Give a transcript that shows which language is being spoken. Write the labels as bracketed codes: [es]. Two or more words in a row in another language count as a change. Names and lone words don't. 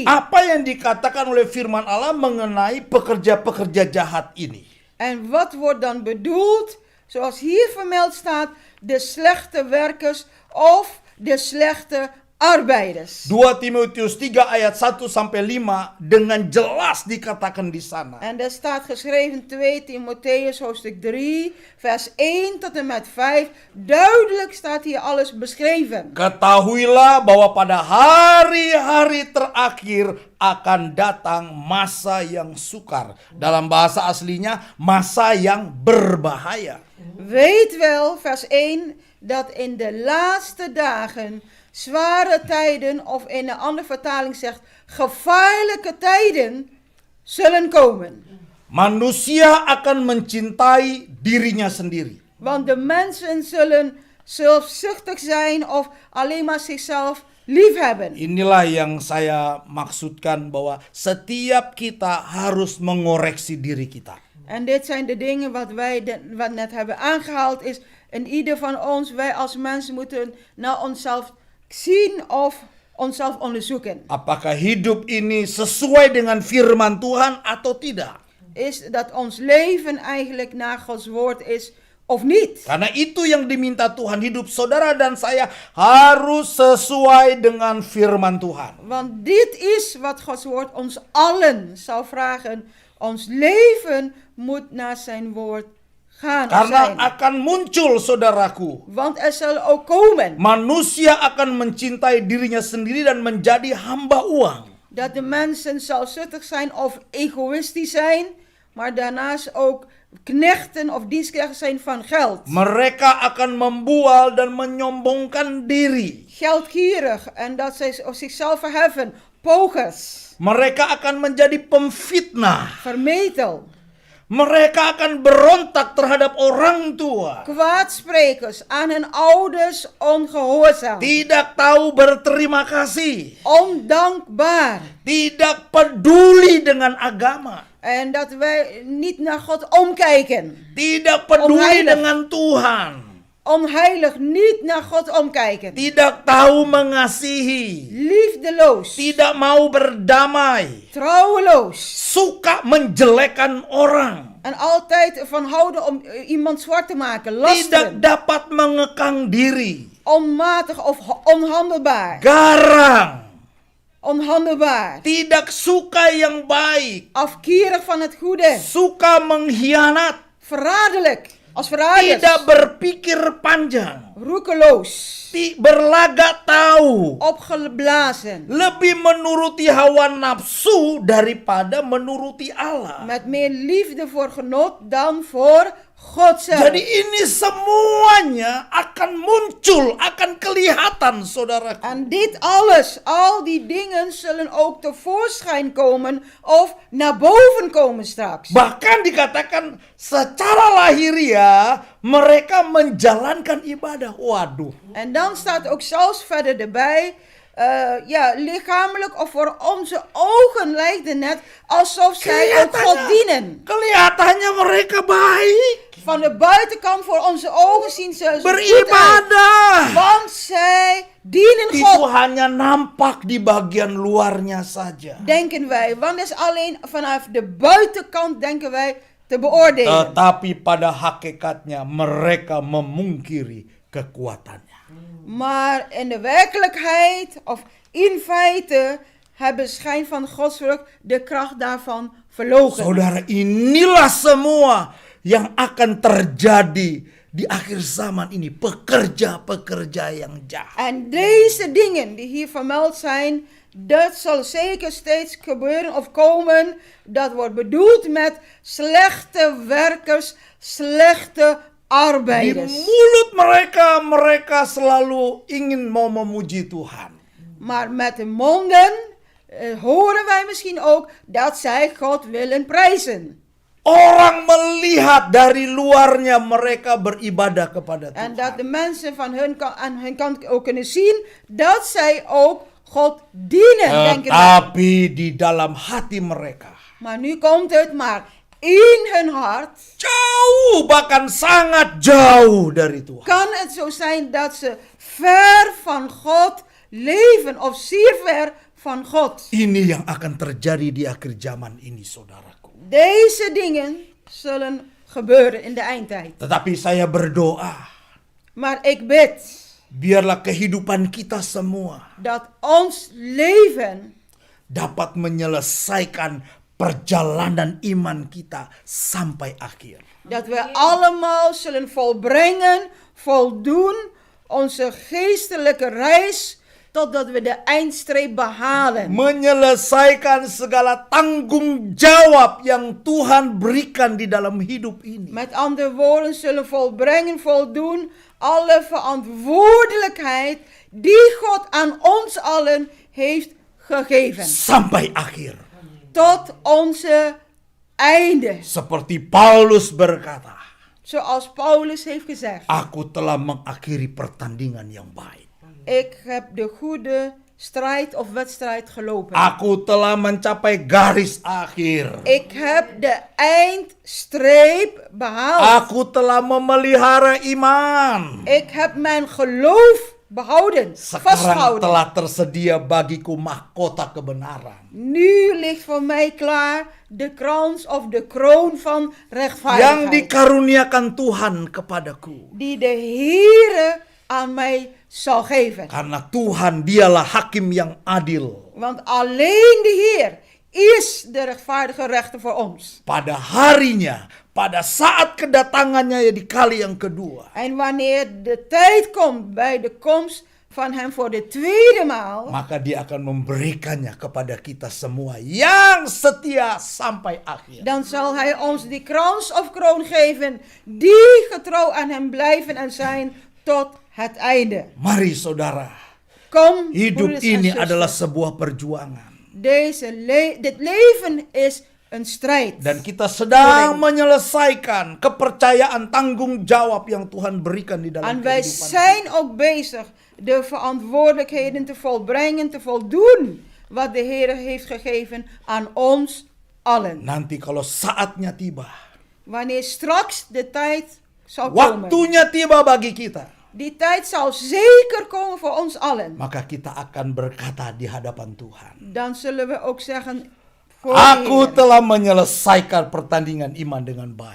[id] Apa yang dikatakan oleh firman Allah mengenai pekerja-pekerja jahat ini? [nl] En wat wordt dan bedoeld, zoals hier vermeld staat, de slechte werkers of de slechte arbeiders? [id] 2 Timotius 3 ayat 1 sampai 5 dengan jelas dikatakan di sana. [nl] En er staat geschreven 2 Timotheus hoofdstuk 3 vers 1 tot en met 5. Duidelijk staat hier alles beschreven. [id] Ketahuilah bahwa pada hari-hari terakhir akan datang masa yang sukar. Dalam bahasa aslinya masa yang berbahaya. [nl] Weet wel, vers 1, dat in de laatste dagen zware tijden, of in een andere vertaling zegt, gevaarlijke tijden zullen komen. [id] Manusia akan mencintai dirinya sendiri. [nl] Want de mensen zullen zelfzuchtig zijn of alleen maar zichzelf liefhebben. [id] Inilah yang saya maksudkan bahwa setiap kita harus mengoreksi diri kita. [nl] En dit zijn de dingen wat net hebben aangehaald is. En ieder van ons, wij als mensen moeten naar onszelf zien of onszelf onderzoeken. [id] Apakah hidup ini sesuai dengan firman Tuhan atau tidak? [nl] Is dat ons leven eigenlijk naar Gods woord is of niet? [id] Karena itu yang diminta Tuhan, hidup saudara dan saya harus sesuai dengan firman Tuhan. [nl] Want dit is wat Gods woord ons allen zal vragen. Ons leven moet naar zijn woord gaan [id] Karena [nl] zijn. [id] akan muncul, saudaraku, [nl] Want er zal ook komen [id] manusia akan mencintai dirinya sendiri dan menjadi hamba uang. [nl] dat de mensen zelfzuchtig zijn of egoïstisch zijn, maar daarnaast ook knechten of dienstknechten zijn van geld. [id] Mereka akan membual dan menyombongkan diri. [nl] Geldgierig en dat zij zichzelf verheffen. Pogers. [id] Mereka akan menjadi pemfitnah. [nl] Vermetel. [id] Mereka akan berontak terhadap orang tua. [nl] Kwaadsprekers, aan hun ouders ongehoorzaam. [id] Tidak tahu berterima kasih. [nl] Ondankbaar. [id] Tidak peduli dengan agama. [nl] En dat wij niet naar God omkijken. [id] Tidak peduli [nl] Onheilig. [id] dengan Tuhan. [nl] Onheilig, niet naar God omkijken. [id] Tidak tahu mengasihi. [nl] Liefdeloos. [id] Tidak mau berdamai. [nl] Trouweloos. [id] Suka menjelekkan orang. [nl] En altijd van houden om iemand zwart te maken. [id] Tidak [nl] Lasteren. [id] dapat mengekang diri. [nl] Onmatig of onhandelbaar. [id] Garang. [nl] Onhandelbaar. [id] Tidak suka yang baik. [nl] Afkerig van het goede. [id] Suka mengkhianat. [nl] Verraderlijk. Als verraders. [id] Tidak berpikir panjang. [nl] Roekeloos. [id] Berlagak tahu. [nl] Opgeblazen. [id] Lebih menuruti hawa nafsu daripada menuruti Allah. [nl] Met meer liefde voor genot dan voor God zelf. [id] Jadi ini semuanya akan muncul, akan kelihatan, saudaraku. [nl] En dit alles, al die dingen zullen ook tevoorschijn komen of naar boven komen straks. [id] Bahkan dikatakan secara lahiriah mereka menjalankan ibadah. Waduh. [nl] En dan staat ook zelfs verder erbij, lichamelijk of voor onze ogen lijkt het net alsof zij ook God dienen. [id] Kelihatannya mereka baik. [nl] Van de buitenkant voor onze ogen zien ze goed uit. [id] Beribadah. [nl] Want zij dienen [id] Itu [nl] God. [id] hanya nampak di bagian luarnya saja. [nl] Denken wij, want het is alleen vanaf de buitenkant denken wij te beoordelen. [id] Tetapi pada hakikatnya mereka memungkiri kekuatannya. [nl] Maar in de werkelijkheid of in feite hebben schijn van godsvrucht de kracht daarvan verloochend. [id] Saudara, inilah semua yang akan terjadi di akhir zaman ini pekerja-pekerja yang jahat. [nl] En deze dingen die hier vermeld zijn, dat zal zeker steeds gebeuren of komen. Dat wordt bedoeld met slechte werkers, slechte [id] Di [nl] arbeiders. [id] mulut mereka selalu ingin mau memuji Tuhan. [nl] Maar met de monden horen wij misschien ook dat zij God willen prijzen. [id] Orang melihat dari luarnya mereka beribadah kepada [nl] En dat de [id] Tuhan. [nl] mensen aan hun kant ook kunnen zien dat zij ook God dienen. Denken wij. [id] Tetapi di dalam hati mereka [nl] Maar nu komt het maar in hun hart. [id] jauh, bahkan sangat jauh dari Tuhan. [nl] Kan het zo zijn dat ze ver van God leven of zeer ver van God. [id] Ini yang akan terjadi di akhir zaman ini, saudaraku. [nl] Deze dingen zullen gebeuren in de eindtijd. [id] Tetapi saya berdoa, [nl] Maar ik bid [id] biarlah kehidupan kita semua [nl] dat ons leven [id] dapat menyelesaikan perjalanan iman kita sampai akhir. [nl] dat we allemaal zullen volbrengen, voldoen onze geestelijke reis totdat we de eindstreep behalen. [id] Menyelesaikan segala tanggung jawab yang Tuhan berikan di dalam hidup ini. [nl] Met andere woorden zullen volbrengen, voldoen alle verantwoordelijkheid die God aan ons allen heeft gegeven. [id] Sampai akhir. [nl] Tot onze einde. [id] Seperti Paulus berkata, [nl] Zoals Paulus heeft gezegd. [id] aku telah mengakhiri pertandingan yang baik. [nl] Ik heb de goede strijd of wedstrijd gelopen. [id] Aku telah mencapai garis akhir. [nl] Ik heb de eindstreep behaald. [id] Aku telah memelihara iman. [nl] Ik heb mijn geloof behouden, [id] Sekarang [nl] vastgehouden. [id] telah tersedia bagiku mahkota kebenaran. [nl] Nu ligt voor mij klaar de krans of de kroon van [id] Yang [nl] rechtvaardigheid. [id] dikaruniakan Tuhan kepadaku. [nl] Die de Heere aan mij zal geven. [id] Karena Tuhan dialah hakim yang adil. [nl] Want alleen de Heer is de rechtvaardige rechter voor ons. [id] Pada harinya, pada saat kedatangannya di kali yang kedua. [nl] En wanneer de tijd komt bij de komst van hem voor de tweede maal, [id] Maka dia akan memberikannya kepada kita semua yang setia sampai akhir. [nl] dan zal hij ons die krans of kroon geven die getrouw aan hem blijven en zijn tot het einde. [id] Mari saudara, [nl] Kom, [id] hidup [nl] broeders en [id] ini [nl] zusters. [id] adalah sebuah perjuangan. [nl] Dit leven is een strijd. [id] Dan kita sedang menyelesaikan kepercayaan tanggung jawab yang Tuhan berikan di dalam [nl] En wij [id] kehidupan. [nl] zijn ook bezig de verantwoordelijkheden te volbrengen, te voldoen wat de Heer heeft gegeven aan ons allen. [id] Nanti kalau saatnya tiba, [nl] Wanneer straks de tijd zal komen, [id] waktunya tiba bagi kita, [nl] die tijd zal zeker komen voor ons allen. [id] maka kita akan berkata di hadapan Tuhan, [nl] Dan zullen we ook zeggen voor de [id] aku [nl] Heer, [id] telah menyelesaikan pertandingan iman dengan baik.